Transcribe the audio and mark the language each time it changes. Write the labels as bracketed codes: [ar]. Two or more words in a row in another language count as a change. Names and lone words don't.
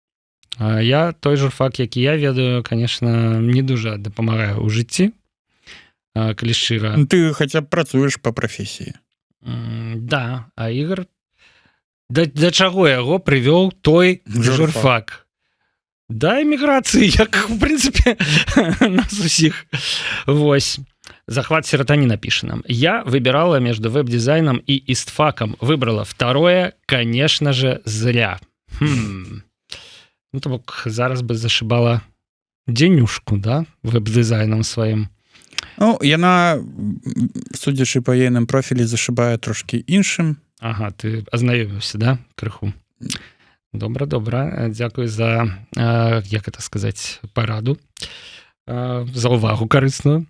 [be] Я той журфак, які я ведаю, конечно, не дужа дапамагаю ў жыцці, калі шчыра. Ты хаця б працуеш па прафесіі. Да, а Ігор да чаго яго прывёў той журфак? Да эміграцыі, як у прынцыпе нас усіх. Вось. [ru] Захват серотонина пишет нам. Я выбирала между веб-дизайном и истфаком. Выбрала второе, конечно же, зря. Ну, [be] то бок зараз бы [ru] зашибала денюшку, да, веб-дизайном своим. [be] Ну, яна, судзячы па ейным профілі, зашибае трошки іншым. Ага, ты азнаёміўся, да, крыху? Добра, добра. Дзякуй за, як это сказаць, параду, за ўвагу карысную.